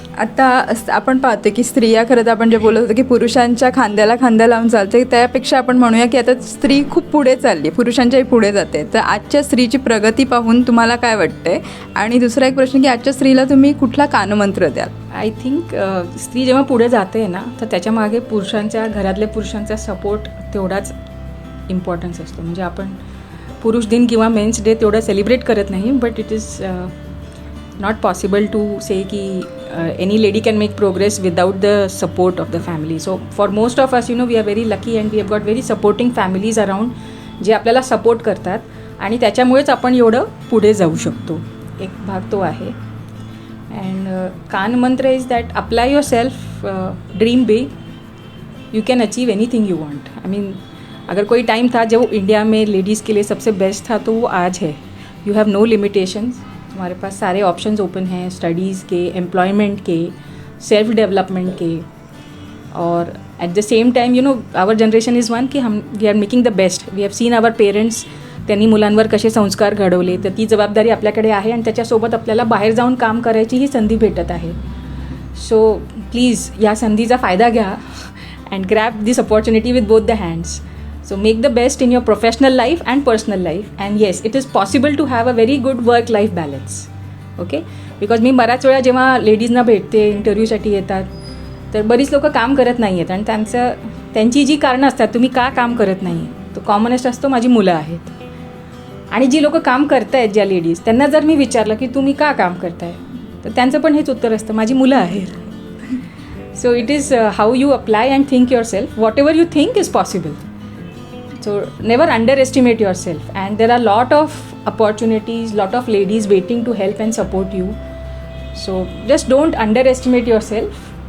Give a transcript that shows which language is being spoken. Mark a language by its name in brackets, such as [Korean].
[Marathi] आता आपण पाहतो की स्त्रिया खरं तर आपण जे बोलत होतो की पुरुषांच्या खांद्याला खांदा लावून चालते, त्यापेक्षा आपण म्हणूया की आता स्त्री खूप पुढे चालली, पुरुषांच्याही पुढे जाते. तर आजच्या स्त्रीची प्रगती पाहून तुम्हाला काय वाटतंय? आणि दुसरा एक प्रश्न की आजच्या स्त्रीला तुम्ही कुठला कानमंत्र द्याल? आय थिंक स्त्री जेव्हा पुढे जाते ना तर त्याच्यामागे पुरुषांच्या, घरातल्या पुरुषांचा सपोर्ट तेवढाच इम्पॉर्टन्स असतो. म्हणजे आपण पुरुष दिन किंवा मेन्स डे तेवढं सेलिब्रेट करत नाही, [English] But it is not possible to say ki any lady can make progress without the support of the family. So for most of us, we are very lucky and we have got very supporting families around [Marathi] जे आपल्याला support करतात आणि त्याच्यामुळेच आपण एवढं पुढे जाऊ शकतो. एक भाग तो आहे. [English] And कान mantra is that apply yourself, dream big, you can achieve anything you want. [Hindi] I mean अगर कोई टाइम था जब इंडिया में लेडीज़ के लिए सबसे बेस्ट था तो वो आज है. [English] You have no limitations. [Hindi] हमारे पास सारे ऑप्शंस ओपन हैं, स्टडीज़ के, एम्प्लॉयमेंट के, सेल्फ डेवलपमेंट के. [English] और at the same time our generation is one key we are making the best. We have seen our parents, [Marathi] त्यांनी मुलांवर कसे संस्कार घडवले, तर ती जबाबदारी आपल्याकडे आहे आणि त्याच्यासोबत आपल्याला बाहेर जाऊन काम करायचीही संधी भेटत आहे. [English] so please [Marathi] या संधीचा फायदा घ्या [English] And grab this opportunity with both the hands. So make the best in your professional life and personal life, and yes, it is possible to have a very good work-life balance. Okay? [Marathi] Because मी बऱ्याच वेळा जेव्हा लेडीजना भेटते, इंटरव्ह्यूसाठी येतात, तर बरीच लोकं काम करत नाही आहेत आणि त्यांची जी कारणं असतात तुम्ही का काम करत नाही, तो कॉमनेस्ट असतो माझी मुलं आहेत. आणि जी लोकं काम करत आहेत, ज्या लेडीज, त्यांना जर मी विचारलं की तुम्ही का काम करताय, तर त्यांचं पण हेच उत्तर असतं, माझी मुलं आहेत. [English] So it is how you apply and think yourself. Whatever you think is possible. So never underestimate yourself, and there are lot of opportunities, lot of ladies waiting to help and support you. So just don't underestimate yourself.